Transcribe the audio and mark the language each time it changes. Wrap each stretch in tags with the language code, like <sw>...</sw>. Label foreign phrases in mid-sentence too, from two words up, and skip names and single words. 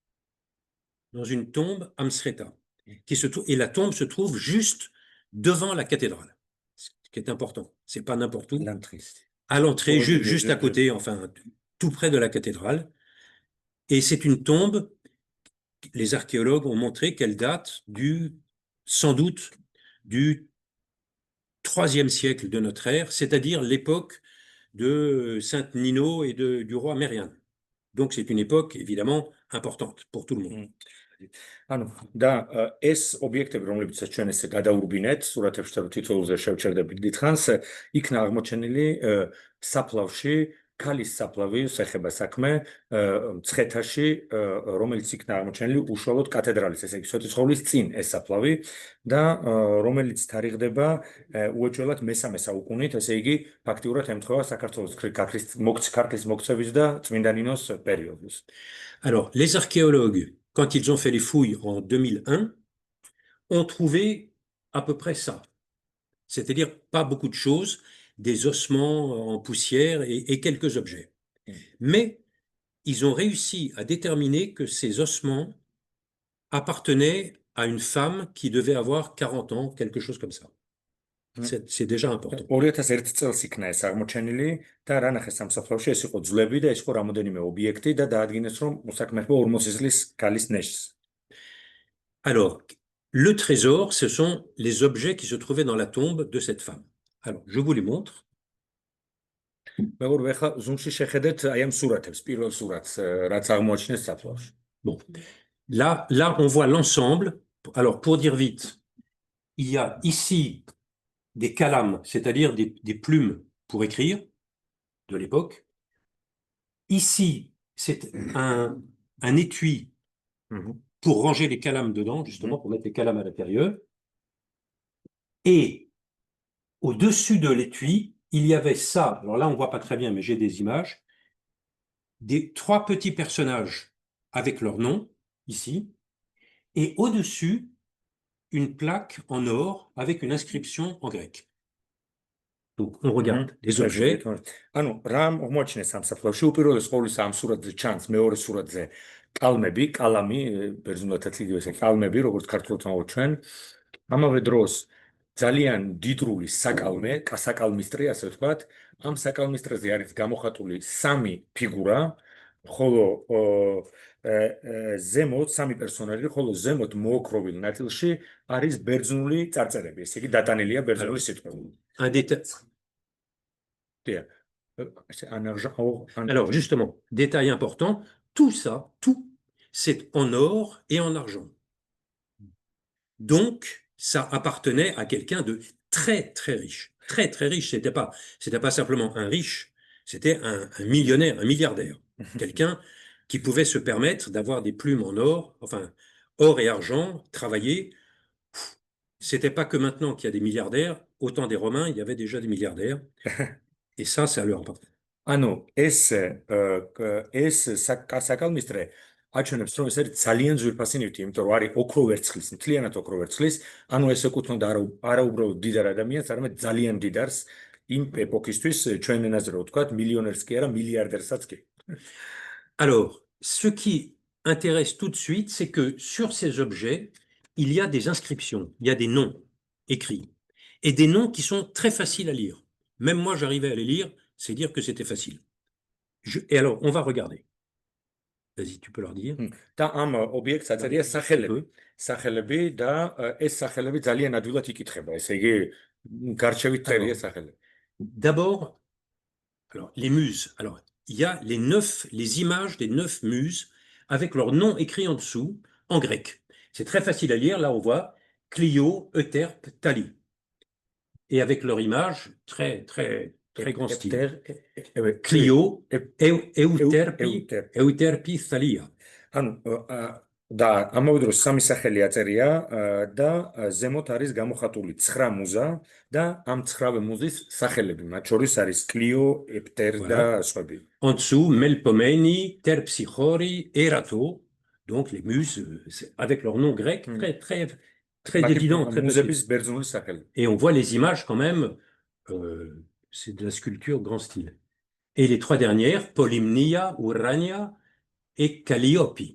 <fr>à Msreta, et la tombe se trouve juste devant la cathédrale, ce qui est important, c'est pas n'importe où, à l'entrée, juste à côté, enfin, tout près de la cathédrale, et c'est une tombe, les archéologues ont montré qu'elle date sans doute du IIIe siècle de notre ère, c'est-à-dire l'époque de Sainte Nino et du roi Mérian. Donc c'est une époque évidemment importante pour tout le monde.</fr> <ka>ანუ და ეს ობიექტები, რომლებიც ჩვენ ესე გადაურბინეთ, სურათებში თითოეულზე შევჩერდებით დიდხანს, იქნა აღმოჩენილი საფლავში, ქალის საფლავის ეხება საქმე მცხეთაში, რომელიც იქნა აღმოჩენილი უშუალოდ კათედრალის, ესე იგი სვეტიცხოვლის წინ ეს საფლავი და რომელიც თარიღდება უეჭველად მესამე საუკუნით, ესე იგი ფაქტიურად ემთხვევა საქართველოს ქართლის მოქცევის და წმინდა ნინოს პერიოდს.</ka> <fr>Alors, les archéologues, quand ils ont fait les fouilles en 2001, ont trouvé à peu près ça. C'est-à-dire pas beaucoup de choses, des ossements en poussière et quelques objets. Mais ils ont réussi à déterminer que ces ossements appartenaient à une femme qui devait avoir 40 ans, quelque chose comme ça. C'est déjà important.</fr> <ka>2001 წელს იქნა ეს აღმოჩენილი და რა ნახეს სამსახურში, ეს იყო ძვლები და ეს იყო რამოდენიმე ობიექტი და დაადგინეს რომ უსაქმეება 40 წლის ქალის ნეშს.</ka> <fr>Alors, le trésor, ce sont les objets qui se trouvaient dans la tombe de cette femme. Alors, je vous les montre.</fr> <ka>მეგობრებო, ეხლა ზუმში შეხედეთ აი ამ სურათებს, პირველ სურათს, რაც აღმოაჩინეს საფლავში.</ka> <fr>Bon. Là, on voit l'ensemble. Alors, pour dire vite, il y a ici des calames, c'est-à-dire des plumes pour écrire de l'époque. Ici, c'est un étui pour ranger les calames dedans, justement, pour mettre les calames à l'intérieur. Et au-dessus de l'étui, il y avait ça. Alors là, on ne voit pas très bien, mais j'ai des images. Des 3 petits personnages avec leur nom, ici. Et au-dessus, une plaque en or avec une inscription en grec. Donc, on regarde les objets.</fr> <ka>ანუ რა აღმოაჩინეს სამსახურში, უპირველეს ყოვლისა ამ სურათზე ჩანს მეორე სურათზე კალამი, ბერძნულადაც იგივე ესე კალმები, როგორც ქართულად ვამბობთ ჩვენ. ამავე დროს ძალიან დიდრული საკალმისტრი, ასე ვთქვათ. ამ საკალმისტრზე არის გამოხატული 3 ფიგურა, ხოლო ზემოთ 3 პერსონაჟი, ხოლო ზემოთ მოოქროვილ ნაწილში არის ბერძნული წარწერები, ესე იგი დატანილია ბერძნული სიტყვები.</ka> <fr>Alors, justement, détail important, tout ça, tout, c'est en or et en argent. Donc, ça appartenait à quelqu'un de très, très riche. Très, très riche. C'était pas simplement un riche, c'était un millionnaire, un milliardaire. Quelqu'un qui pouvait se permettre d'avoir des plumes en or, enfin, or et argent, travailler. C'était pas que maintenant qu'il y a des milliardaires, au temps des Romains, il y avait déjà des milliardaires, et ça leur appartenait.</fr> <ka>ანუ ეს საკალმისტრე აჩვენებს, რომ ეს არის ძალიან ძვირფასი ნივთი, იმიტომ რომ არის ოქრო ვერცხლის, მთლიანად ოქრო ვერცხლის. ანუ ეს ეკუთვნოდა არა უბრალოდ დიდარ ადამიანს, არამედ ძალიან დიდარს იმ ეპოქისთვის, ჩვენ ენაზე რო ვთქვათ, მილიონერს კი არა, მილიარდერსაც კი.</ka> <fr>Alors, ce qui intéresse tout de suite, c'est que sur ces objets, il y a des inscriptions, il y a des noms écrits, et des noms qui sont très faciles à lire. Même moi, j'arrivais à les lire, c'est dire que c'était facile. Et alors, on va regarder. Vas-y, tu peux leur dire.</fr> <ka>და ამ ობიექტს აწერია სახელები. სახელები და ეს სახელები ძალიან ადვილად იკითხება. ესე იგი, გარჩევით წერია სახელები.</ka> <fr>D'abord, alors, les muses. Alors, il y a les images des 9 muses avec leur nom écrit en dessous en grec. C'est très facile à lire. Là, on voit Clio, Euterpe, Thalie. Et avec leur image, très, très, très grand style. Clio, Euterpe, Thalia.</fr> <ka>და ამავე დროს სამი სახელი აწერია და ზემოთ არის გამოხატული 9 მუზა და ამ 9 მუზის სახელები, მათ შორის არის Clio, Epter და სხვები.</ka> <fr>En dessous, Melpomène, Terpsichore, Erato, donc les muses avec leur nom grec, très, très, très évident, très facile. Et on voit les images quand même, c'est de la sculpture grand style. Et les 3 dernières, Polymnia, Urania et Calliope.</fr>